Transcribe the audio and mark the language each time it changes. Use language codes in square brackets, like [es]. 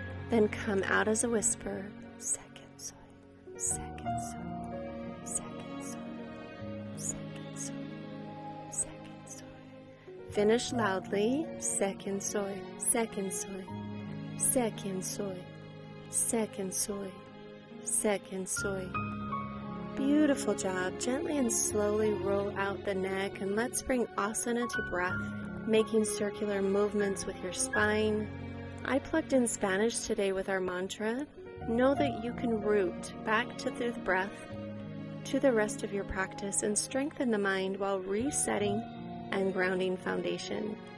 [en] Then come out as a whisper. [es] Sé quién soy, sé quién soy, sé quién soy, sé quién soy, sé quién soy. [en] Finish loudly. [es] Sé quién soy, sé quién soy, sé quién soy, sé quién soy, sé quién soy. [en] Beautiful job. Gently and slowly roll out the neck, and let's bring asana to breath, making circular movements with your spine. I plugged in Spanish today with our mantra. Know that you can root back to the breath to the rest of your practice and strengthen the mind while resetting and grounding foundation.